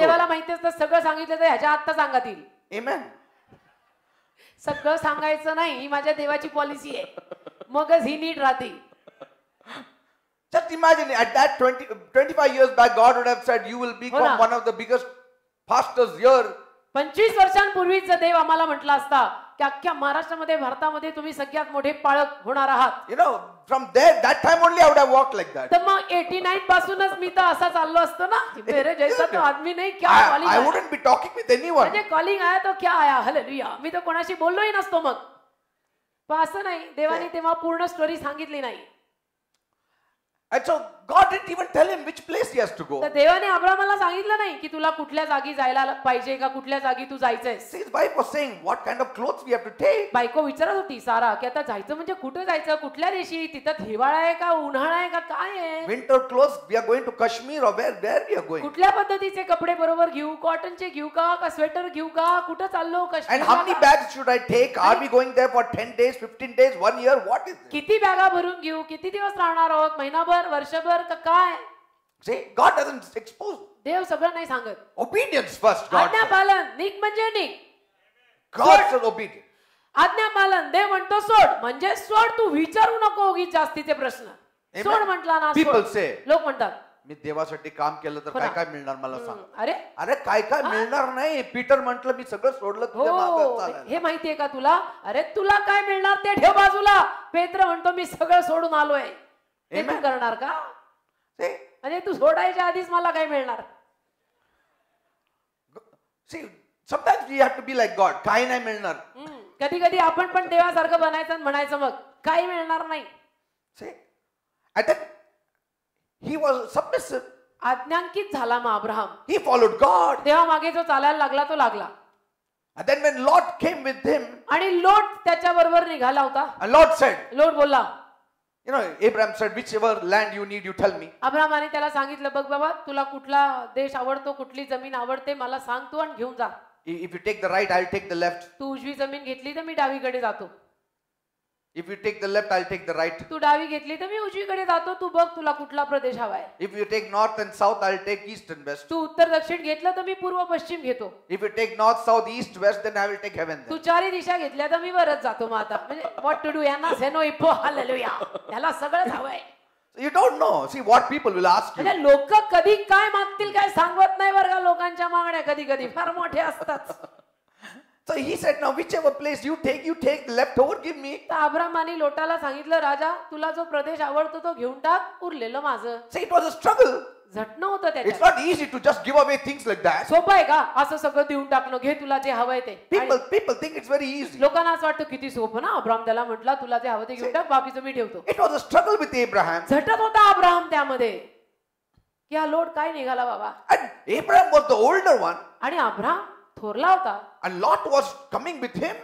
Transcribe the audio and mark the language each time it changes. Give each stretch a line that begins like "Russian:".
Marathi: देवाला माहिती असतं सगळं सांगितलं तर ह्याच्या आत्ता सांगत येईल.
English: Amen.
Marathi: सगळं सांगायचं नाही, ही माझ्या देवाची पॉलिसी आहे, मगच ही नीट राहते.
English: Just imagine at that 25 years back, God would have said, you will become one of the biggest pastors here.
Marathi: 25 वर्षांपूर्वीच देव आम्हाला म्हटला असता की अख्ख्या महाराष्ट्रामध्ये, भारतामध्ये तुम्ही सगळ्यात मोठे पाळक होणार आहात.
English: From there, that time only I would have walked like that.
Marathi: तर मग 89 पासूनच मी तर असा चाललो असतो ना.
Hindi: मेरे जैसा तो आदमी नहीं, क्या calling.
English: I wouldn't be talking with anyone.
Marathi: म्हणजे
Hindi: कॉलिंग आया तो क्या आया,
Marathi: हालेलुया. मी तर कोणाशी बोललोही नसतो मग. पण असं नाही, देवाने तेव्हा पूर्ण स्टोरी सांगितली नाही.
English: And so God didn't even tell him which place he has to go.
Marathi: तर देवाने अब्रामाला सांगितलं नाही की तुला कुठल्या जागी जायला पाहिजे का, कुठल्या जागी तू जायचंय.
English: His wife was saying, what kind of clothes we have to take?
Marathi: बायको विचारत होती सारा की आता जायचं म्हणजे कुठे जायचं, कुठल्या देशी, तिथं हिवाळा आहे का, उन्हाळा आहे का, काय आहे.
English: Winter clothes, we are going to Kashmir or where we are going?
Marathi: कुठल्या पद्धतीचे कपडे बरोबर घेऊ, कॉटनचे घेऊ का स्वेटर घेऊ का, कुठं चाललो,
English: And how many bags should I take? Are we going there for 10 days, 15 days, 1 year? What is it?
Marathi: किती बॅगा भरून घेऊ, किती दिवस राहणार आहोत, महिनाभर, वर्षभर का काय.
English: See, God doesn't expose.
Marathi: देव सगळं नाही सांगत.
English: Obedience first, God
Marathi: आज्ञा
English: said.
Marathi: पालन, निघ म्हणजे निघ.
English: God said obedience.
Marathi: आज्ञा पालन, देव म्हणतो सोड, म्हणजे सोड, तू विचारू नको उगीच जास्तीचे प्रश्न. सोड म्हटला ना,
English: People
Marathi: सोड.
English: say,
Marathi: लोक म्हणतात मी देवासाठी काम केलं तर काय काय मिळणार मला सांग. अरे काय काय मिळणार नाही. पीटर म्हटलं मी सगळं सोडलं तुझ्या मागं चालायला. हे माहितीये का तुला, अरे तुला काय मिळणार ते ठेव बाजूला. पेत्र म्हणतो मी सगळं सोडून आलोय, ते तू करणार का. म्हणजे तू सोडायच्या आधीच मला काय मिळणार.
English: See, sometimes we have to be like God.
Marathi: काही नाही मिळणार. कधी कधी आपण पण देवासारखं बनायचं आणि म्हणायचं मग काही मिळणार नाही.
English: See, and then he was submissive.
Marathi: आज्ञांकित झाला मग अब्राहम.
English: He followed God.
Marathi: देवा मागे जो चालायला लागला तो लागला.
English: And then when Lot came with him,
Marathi: आणि लोट त्याच्या बरोबर निघाला होता.
English: and Lot said,
Marathi: लोट बोलला,
English: Abraham said, whichever land you need, you tell me.
Marathi: अब्राहमाने त्याला सांगितलं, बघ बाबा, तुला कुठला देश आवडतो, कुठली जमीन आवडते, मला सांग तू आणि घेऊन जा.
English: If you take the right, I'll take the left.
Marathi: तू उजवी जमीन घेतली तर मी डावीकडे जातो.
English: If you take the left, I'll take the right.
Marathi: तू डावी घेतली तर मी उजवीकडे जातो. तू बघ तुला कुठला प्रदेश हवाय.
English: If you take north and south, I'll take east and west.
Marathi: तू उत्तर दक्षिण घेतलं तर मी पूर्व पश्चिम घेतो.
English: If you take north, south, east, west, then I will take heaven.
Marathi: तू चारी दिशा घेतल्या तर मी वरच जातो. मग आता म्हणजे
English: what to do,
Marathi: यांना सेनो इपो हालेलुया, त्याला सगळंच हवंय.
English: You don't know. See what people will ask you.
Marathi: म्हणजे लोक कधी काय मागतील काय सांगत नाही बरं का. लोकांच्या मागण्या कधी कधी फार मोठे असतात.
English: So he said, now whichever place you take the left over, give me.
Marathi: तर अब्रामाने लोटाला सांगितलं, राजा तुला जो प्रदेश आवडतो तो घेऊन टाक, उरलेलं माझं.
English: See, it was a struggle.
Marathi: झटणं होतं
English: It's
Marathi: त्याच्यात.
English: not easy to just give away things like that.
Marathi: सोपं आहे का असं सगळं देऊन टाकणं, घे तुला जे हवंय ते.
English: People think it's very easy.
Marathi: लोकांना असं वाटतं किती सोपं ना. अब्राम त्याला म्हटला तुला जे हवं ते घेऊन टाक, बाकीचं मी ठेवतो.
English: It was a struggle with Abraham.
Marathi: झटत होता अब्राहम त्यामध्ये की हा लोट काय निघाला बाबा.
English: And Abraham was the older one.
Marathi: आणि अब्राहम थोरला होता.
English: And Lot was coming with him.